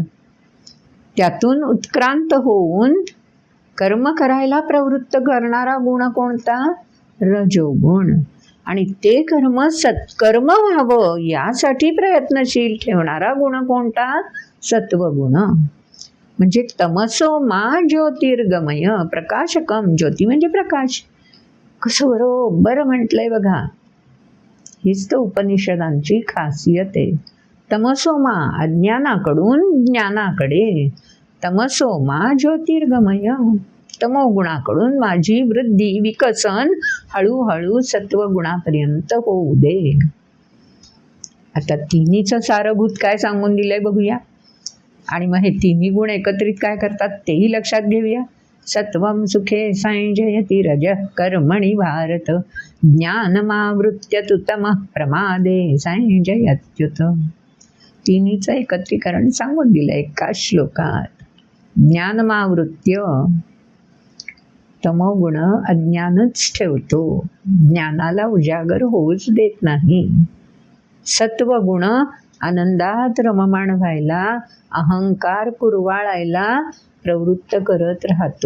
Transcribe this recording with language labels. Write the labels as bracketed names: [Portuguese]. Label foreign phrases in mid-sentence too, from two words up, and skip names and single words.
[Marathi] त्यातून उत्क्रांत होऊन कर्म करायला प्रवृत्त करणारा गुण कोणता? रजोगुण. आणि ते कर्म सत्कर्म व्हावं यासाठी प्रयत्नशील ठेवणारा गुण कोणता? सत्वगुण. [Sanskrit] म्हणजे तमसो मा ज्योतिर्गमय प्रकाशकम. [Marathi] ज्योती म्हणजे प्रकाश. कसं बरोबर म्हटलंय बघा. हीच तर उपनिषदांची खासियत आहे. तमसोमा अज्ञानाकडून ज्ञानाकडे, [Sanskrit] तमसोमा ज्योतिर्गमय. [Marathi] तमोगुणाकडून माझी वृद्धी, विकसन हळूहळू सत्वगुणापर्यंत होऊ दे. आता तिन्हीचं सारभूत काय सांगून दिलंय बघूया. आणि मग हे तिन्ही गुण एकत्रित काय करतात तेही लक्षात घेऊया. [Sanskrit] सत्वं सुखे संजयति रजः कर्मणि भारत ज्ञानमावृत्य तु तमः प्रमादे संजयत्युत. [Marathi] तिन्हीचं एकत्रीकरण सांगून दिलं एका श्लोकात. ज्ञानमावृत्य, तमोगुण अज्ञानच ठेवतो, ज्ञानाला उजागर होऊच देत नाही. सत्वगुण आनंदात रममाण व्हायला, अहंकार कुरवाळायला प्रवृत्त करत राहतो.